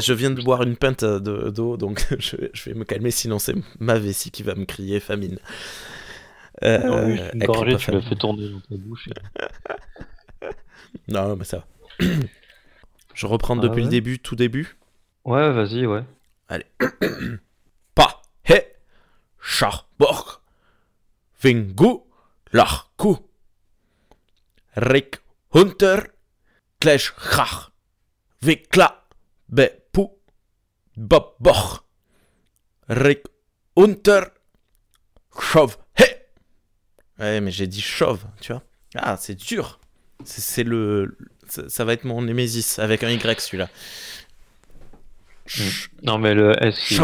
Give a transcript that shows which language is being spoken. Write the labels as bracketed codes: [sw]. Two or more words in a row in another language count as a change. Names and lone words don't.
[fr] je viens de boire une pinte d'eau, donc je vais me calmer, sinon c'est ma vessie qui va me crier famine. Non, oui, une Elle crie gorgée, pas tu la famine. fais tourner dans ta bouche. Non, mais ça va. Je reprends Ah depuis le ouais. début, tout début. Ouais, vas-y, ouais. Allez. Pa, he, Schachborg, Vingu, Lachku, Rick Hunter, Klesch Chach, Vikla, Bepu, Boboch, Rick Hunter, Chauve, he. Ouais, mais j'ai dit chauve, tu vois. Ah, c'est dur. C'est ça va être mon némésis avec un Y celui-là. Non, mais le S, il